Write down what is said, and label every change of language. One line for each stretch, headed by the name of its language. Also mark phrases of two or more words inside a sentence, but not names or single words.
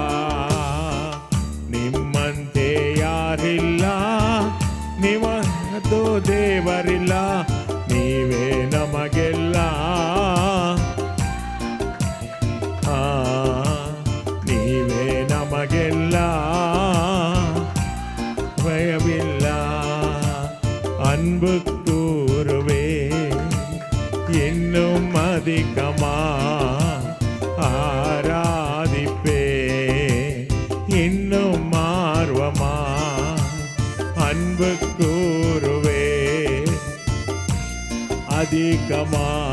Kannada: ನಿಮ್ಮಂತೆ ಯಾರಿಲ್ಲ, ನಿಮ್ಮದು ದೇವರಿಲ್ಲ. ನೀವೇ ನಮಗೆಲ್ಲ, ನೀವೇ ನಮಗೆಲ್ಲ, ಭಯವಿಲ್ಲ.
Tamil: அன்பு கூறுவே இன்னும் அதிகமா ஆராதிப்பே இன்னும் ஆர்வமா அன்பு கூறுவே அதிகமா